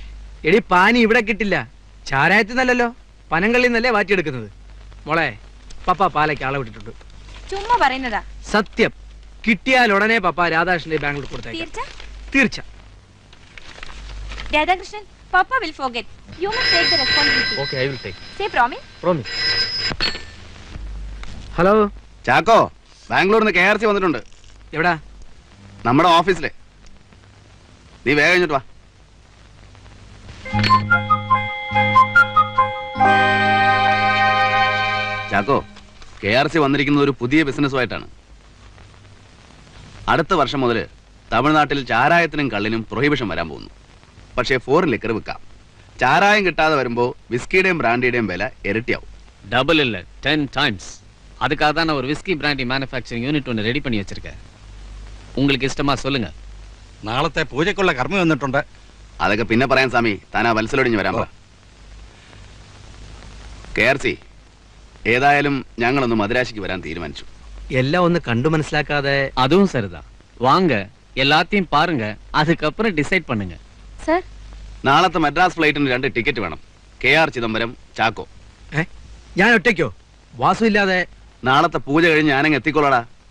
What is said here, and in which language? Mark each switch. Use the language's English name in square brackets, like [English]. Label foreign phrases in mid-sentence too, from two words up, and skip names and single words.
[Malayalam] എടി, പാനി ഇവിടെ കിട്ടില്ല. ചാരായത്തിൽ നിന്നല്ലോ, പനങ്കള്ളിൽ നിന്നല്ലേ വാറ്റിയെടുക്കുന്നത്. മോളെ, പപ്പ പാലയ്ക്ക് ആളെ വിട്ടിട്ടുണ്ട്. ചുമ്മാ പറയുന്നതാ. സത്യം. കിട്ടിയാൽ ഉടനെ പപ്പ രാധാകൃഷ്ണന്റെ ബാങ്കിൽ കൊടുത്തേക്കാം. തീർച്ച. രാധാകൃഷ്ണൻ, [English] Papa will forget. You must take the responsibility. Okay, I will take. Say promise. Promise. [Malayalam] ഹലോ ചാക്കോ, ബാംഗ്ലൂരിൽ നിന്ന് KRC വന്നിട്ടുണ്ട്. എവിടാ? നമ്മുടെ ഓഫീസിലെ. നീ വേഗം കഴിഞ്ഞിട്ട് വാ. ചാക്കോ, KRC വന്നിരിക്കുന്നത് ഒരു പുതിയ ബിസിനസ്സുമായിട്ടാണ്. അടുത്ത വർഷം മുതൽ തമിഴ്നാട്ടിൽ ചാരായത്തിനും കള്ളിനും പ്രൊഹിബിഷൻ വരാൻ പോകുന്നു. പക്ഷേ [English] foreign liquor [Malayalam] വിൽക്കാം. ചാരായം കിട്ടാതെ വരുമ്പോൾ വിസ്കിയുടെയും ബ്രാൻഡിയുടെയും വില ഇരട്ടിയാവും. [Tamil] டபுள் இல்ல 10 டைம்ஸ். அதுக்காக தான் நான் ஒரு [English] whisky brandy manufacturing unit [Tamil] ஒன்று ரெடி பண்ணி வச்சிருக்கேன். உங்களுக்கு ഇഷ്ടമാ சொல்லுங்க. [Malayalam] നാളത്തെ പൂജയ്ക്കുള്ള കർമ്മം വന്നിട്ടുണ്ട്. അതൊക്കെ പിന്നെ പറയാൻ സ്വാമി. താനാ വത്സലോടിഞ്ഞ് വരാൻ പറ. KRC ഏതായാലും ഞങ്ങളൊന്ന് മദ്രാശിക്ക് വരാൻ തീരുമാനിച്ചു. എല്ലാം ഒന്ന് കണ്ടു മനസ്സിലാക്കാതെ. [Tamil] அதுவும் சரிதான். வாங்க, எல்லாத்தையும் பாருங்க, அதுக்கப்புறம் டிசைட் பண்ணுங்க. [Malayalam] സർ, നാളത്തെ മദ്രാസ് ഫ്ലൈറ്റിന് 2 ടിക്കറ്റ് വേണം. KR ചിദംബരം, ചാക്കോ. ഞാൻ ഒറ്റയ്ക്കോ? വാസു ഇല്ലാതെ? നാളത്തെ പൂജ കഴിഞ്ഞ് ഞാനങ്ങ് എത്തിക്കൊള്ളടാ.